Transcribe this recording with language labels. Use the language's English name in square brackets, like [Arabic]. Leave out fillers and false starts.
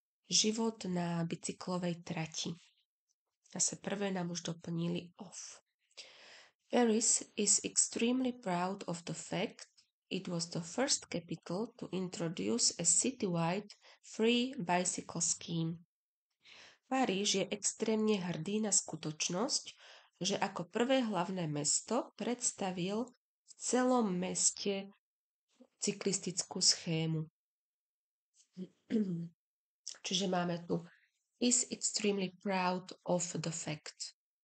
[Slovak] Život na bicyklovej trati. Zase prvé nám už doplnili off. [English] Paris is extremely proud of the fact it was the first capital to introduce a citywide free bicycle scheme. [Slovak] Paríž je extrémne hrdý na skutočnosť, že ako prvé hlavné mesto predstavil v celom meste cyklistickú schému. Čiže máme tu [English] is extremely proud of the fact.